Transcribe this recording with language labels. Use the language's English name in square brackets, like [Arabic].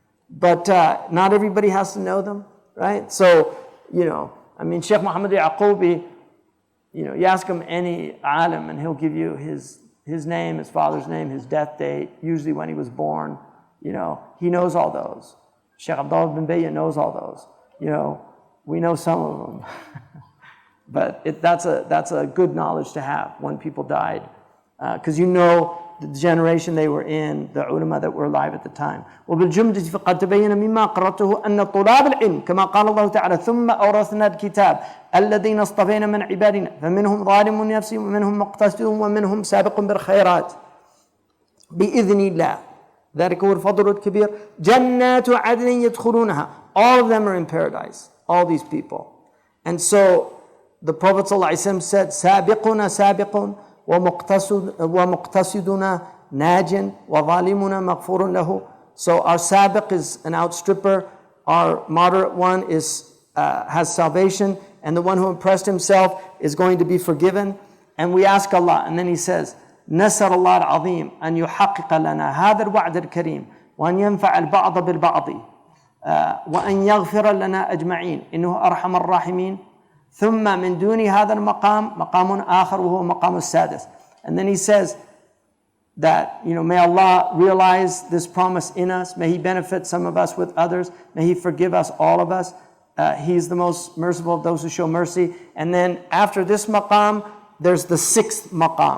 [English] But not everybody has to know them, right? So, Sheikh Muhammad Yaqubi, you ask him any alim and he'll give you his name, his father's name, his death date, usually when he was born. He knows all those. Sheikh Abdullah bin Bayya knows all those. We know some of them. But that's a good knowledge to have when people died. Because the generation they were in, the ulama that were alive at the time. [Arabic] وبالجملة فقد تبين مما قرأته أن طلاب العلم كما قال الله تعالى ثم أورثنا الكتاب الذين اصطفينا من عبادنا فمنهم ظالم لنفسه ومنهم مقتصد ومنهم سابق بالخيرات بإذن الله ذلك هو الفضل الكبير جنات عدن يدخلونها. [English] All of them are in paradise, all these people. And so the Prophet ﷺ said [Arabic] سابقنا سابق ومقتصدنا ناج وظالمنا مغفور له. [English] So our sabiq is an outstripper, our moderate one has salvation, and the one who impressed himself is going to be forgiven. And we ask Allah, and then he says [Arabic] نسأل الله العظيم أن يحقق لنا هذا الوعد الكريم وأن ينفع البعض بالبعض وأن يغفر لنا أجمعين إنه أرحم الراحمين. ثم من دون هذا المقام مقام آخر وهو مقام السادس. [English] And then he says that, may Allah realize this promise in us. May He benefit some of us with others. May He forgive us, all of us. He's the most merciful of those who show mercy. And then after this maqam, there's the sixth maqam.